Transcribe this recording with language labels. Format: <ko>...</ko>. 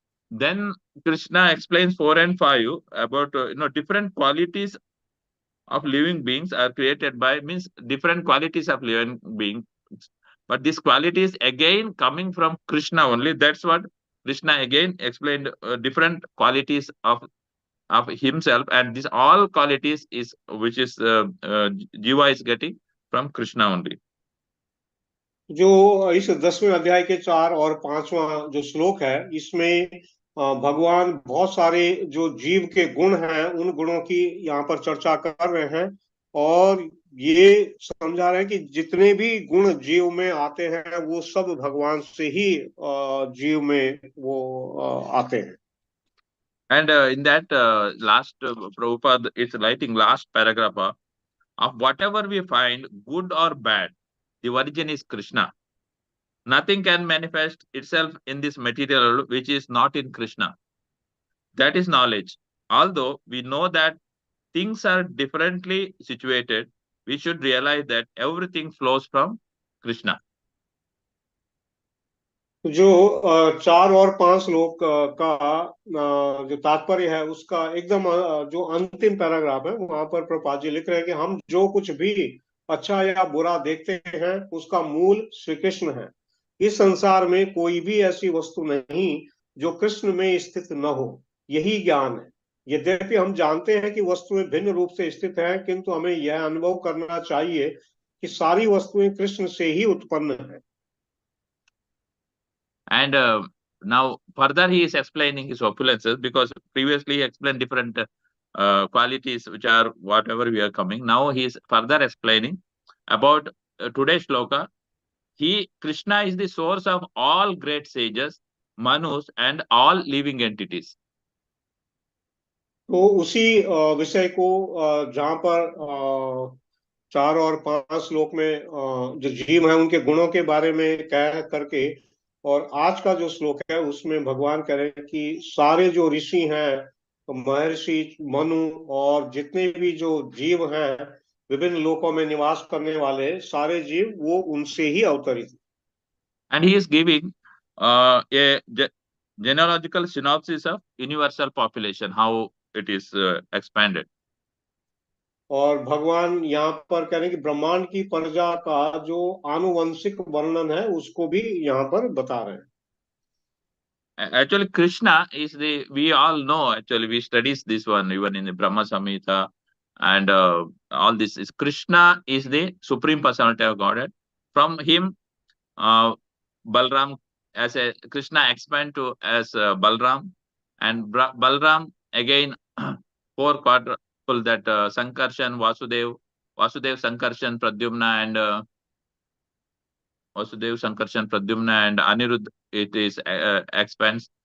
<en>Then Krishna explains 4 and 5 about different qualities of living beings are created by, means different qualities of living beings, but this quality is again coming from Krishna only. That's what Krishna again explained, different qualities of himself, and this all qualities is which is Jiva is getting from Krishna only.</en> <hi>जो इस 10वें अध्याय के 4 और 5वां जो श्लोक है, इसमें भगवान बहुत सारे जो जीव के गुण हैं, उन गुणों की यहाँ पर चर्चा कर रहे हैं, और ये समझा रहे हैं कि जितने भी गुण जीव में आते हैं वो सब भगवान से ही जीव में वो आते हैं।</hi> <en>And in that last Prabhupada is writing last paragraph of whatever we find, good or bad, the origin is Krishna. Nothing can manifest itself in this material world which is not in Krishna. That is knowledge. Although we know that things are differently situated, we should realize that everything flows from Krishna.</en> <hi>जो 4 और 5 श्लोक का जो तात्पर्य है उसका एकदम जो अंतिम पैराग्राफ है वहां पर प्रभुपाद जी लिख रहे हैं कि हम जो कुछ भी अच्छा या बुरा देखते हैं उसका मूल श्री कृष्ण है। इस संसार में कोई भी ऐसी वस्तु नहीं जो कृष्ण में स्थित न हो, यही ज्ञान है। यद्यपि हम जानते हैं कि वस्तुएं भिन्न रूप से स्थित हैं, किंतु हमें यह अनुभव करना चाहिए कि सारी वस्तुएं कृष्ण से ही उत्पन्न है।</hi> <en>And now further he is explaining his opulences, because previously he explained different qualities which are whatever we are coming. Now he is further explaining about today's shloka. Krishna is the source of all great sages, manus, and all living entities.</en> <hi>तो उसी विषय को जहाँ पर 4 और 5 श्लोक में जो जीव है उनके गुणों के बारे में कह करके, और आज का जो श्लोक है उसमें भगवान कह रहे हैं कि सारे जो ऋषि हैं, महर्षि, मनु और जितने भी जो जीव हैं विभिन्न लोकों में निवास करने वाले सारे जीव वो उनसे ही अवतरित।</hi> <en>And he is giving a genealogical synopsis of universal population, how it is expanded.</en> <hi>और भगवान यहाँ पर कह रहे हैं कि ब्रह्मांड की प्रजा का जो आनुवंशिक वर्णन है उसको भी यहाँ पर बता रहे हैं।</hi> <en>Actually, Krishna is we all know, actually, we studies this one even in the Brahma Samhita, and all this is Krishna is the Supreme Personality of Godhead. From him, uh, Balram, as a Krishna expand to as Balram, and Balram again, four quadruple that Sankarshan, Vasudev, Sankarshan, Pradyumna, and Vasudev, Sankarshan, Pradyumna, and Anirudh, it is expands.</en>